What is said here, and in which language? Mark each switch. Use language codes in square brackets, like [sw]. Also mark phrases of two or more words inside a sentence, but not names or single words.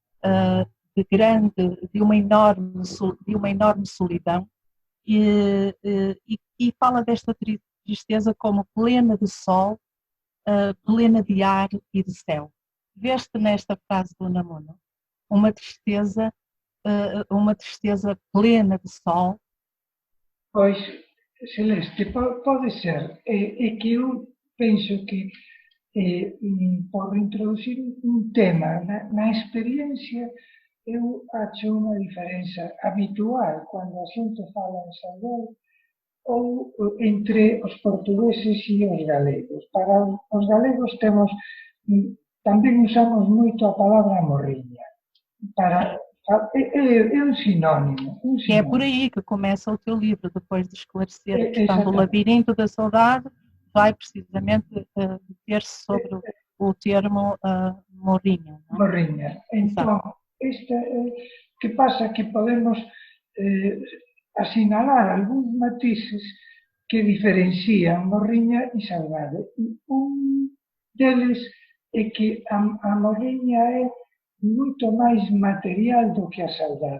[pt] de uma enorme solidão, e fala desta tristeza como plena de sol, plena de ar e de céu. Veste nesta frase do Unamuno uma tristeza plena de sol? Pois, Celeste, pode ser. [gl] É que eu penso que por introducir un tema na experiencia, eu acho unha diferenza habitual cando a xente fala en saudade ou entre os portugueses e os galegos. Para os galegos tamén usamos moito a palabra morriña. É un sinónimo. [pt] E é por aí que começa o teu livro, depois de esclarecer a questão do labirinto da saudade, vai precisamente ter-se sobre o termo morriña. Não? [gl] Morriña. [pt] Então, [gl] que pasa que podemos asinalar algúns matices que diferencian morriña e saudade. Un deles é que a morriña é moito máis material do que a saudade.